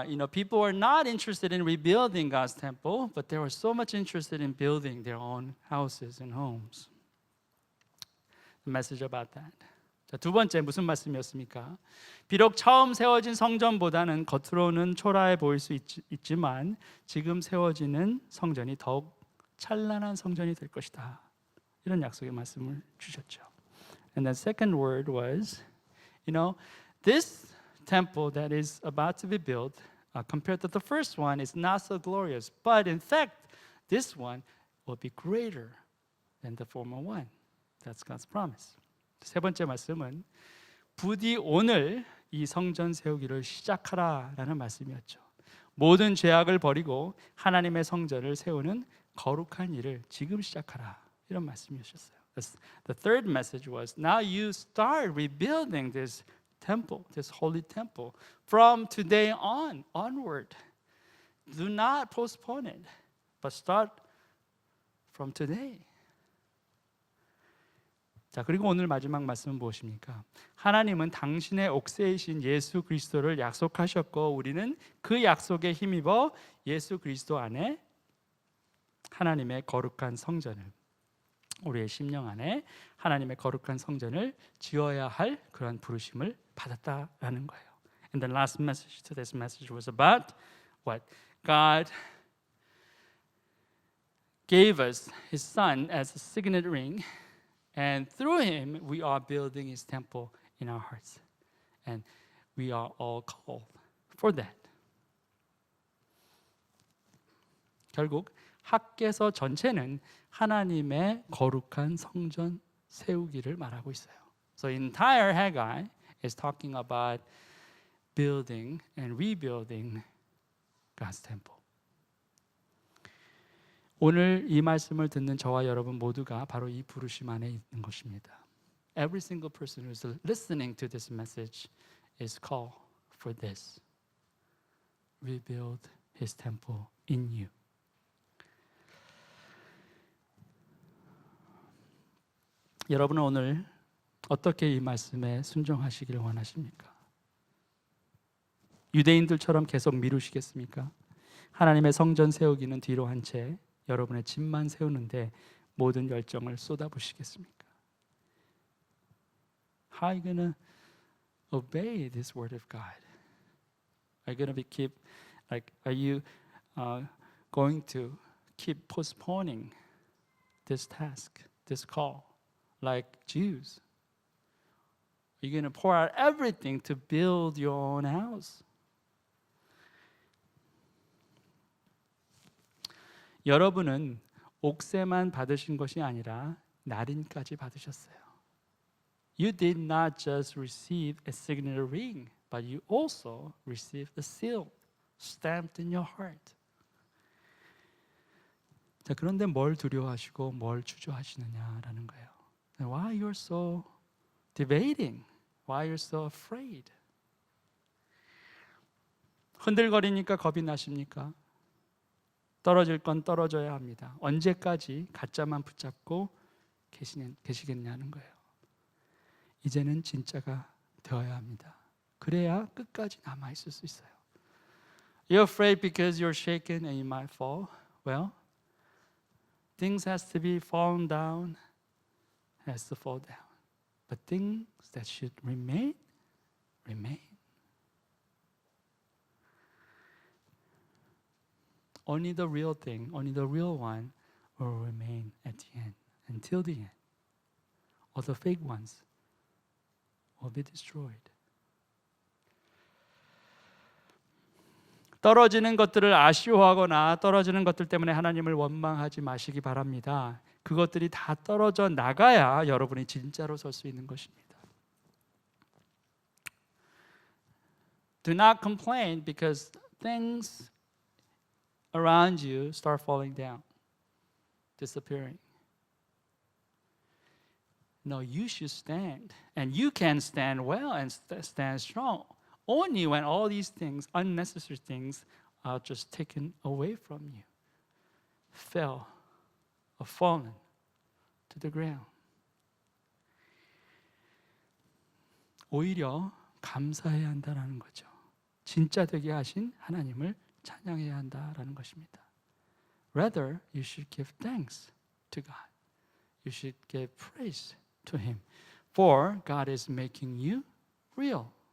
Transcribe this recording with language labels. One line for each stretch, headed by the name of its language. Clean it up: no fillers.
English: People were not interested in rebuilding God's temple, but they were so much interested in building their own houses and homes. The message about that.
Korean: 자, 두 번째 무슨 말씀이었습니까? 비록 처음 세워진 성전보다는 겉으로는 초라해 보일 수 있지만 지금 세워지는 성전이 더욱 찬란한 성전이 될 것이다. 이런 약속의 말씀을 주셨죠.
English: And the second word was, this temple that is about to be built, compared to the first one, is not so glorious. But in fact, this one will be greater than the former one. That's God's promise.
Korean: 세 번째 말씀은 부디 오늘 이 성전 세우기를 시작하라라는 말씀이었죠. 모든 죄악을 버리고 하나님의 성전을 세우는 거룩한 일을 지금 시작하라 이런 말씀이셨어요.
English: The third message was now you start rebuilding this temple, this holy temple from today onward. Do not postpone it, but start from today.
Korean: 자, 그리고 오늘 마지막 말씀은 무엇입니까? 하나님은 당신의 옥새이신 예수 그리스도를 약속하셨고 우리는 그 약속에 힘입어 예수 그리스도 안에 하나님의 거룩한 성전을 우리의 심령 안에 하나님의 거룩한 성전을 지어야 할 그런 부르심을 받았다라는 거예요.
English: And the last message to this message was about what? God gave us His Son as a signet ring. And through Him, we are building His temple in our hearts. And we are all called for that.
Korean: 결국 학개서 전체는 하나님의 거룩한 성전 세우기를 말하고 있어요.
English: So entire Haggai is talking about building and rebuilding God's temple.
Korean: 오늘 이 말씀을 듣는 저와 여러분 모두가 바로 이 부르심 안에 있는 것입니다.
English: Every single person who is listening to this message is called for this. Rebuild His temple in you.
Korean: 여러분은 오늘 어떻게 이 말씀에 순종하시기를 원하십니까? 유대인들처럼 계속 미루시겠습니까? 하나님의 성전 세우기는 뒤로 한 채 여러분의 집만 세우는데 모든 열정을 쏟아부으시겠습니까?
English: How are you going to obey this word of God? Are you going to are you going to keep postponing this task, this call, like Jews You're going to pour out everything to build your own house.
Korean: 여러분은 옥세만 받으신 것이 아니라 날인까지 받으셨어요.
English: You did not just receive a signature ring, but you also received a seal stamped in your heart.
Korean: 자, 그런데 뭘 두려워하시고 뭘 주저하시느냐라는 거예요.
English: Why you're so debating? Why you're so afraid?
Korean: 흔들거리니까 겁이 나십니까? 떨어질 건 떨어져야 합니다. 언제까지 가짜만 붙잡고 계시겠냐는 거예요. 이제는 진짜가 되어야 합니다. 그래야 끝까지 남아 있을 수 있어요.
English: You're afraid because you're shaken and you might fall. Well, things has to be fallen down, has to fall down. But things that should remain, remain. Only the real thing, only the real one will remain at the end, until the end. All the fake ones will be destroyed.
Korean: 떨어지는 것들을 아쉬워하거나 떨어지는 것들 때문에 하나님을 원망하지 마시기 바랍니다. 그것들이 다 떨어져 나가야 여러분이 진짜로 설 수 있는 것입니다.
English: Do not complain because things around you start falling down, disappearing. No, you should stand, and you can stand well and stand strong. Only when all these things, unnecessary things, are just taken away from you, fell or fallen to the ground.
Korean: 오히려 감사해야 한다라는 거죠. 진짜 되게 하신 하나님을 찬양해야 한다라는 것입니다.
English: Rather, you should give thanks to God. You should give praise to Him, for God is making you real.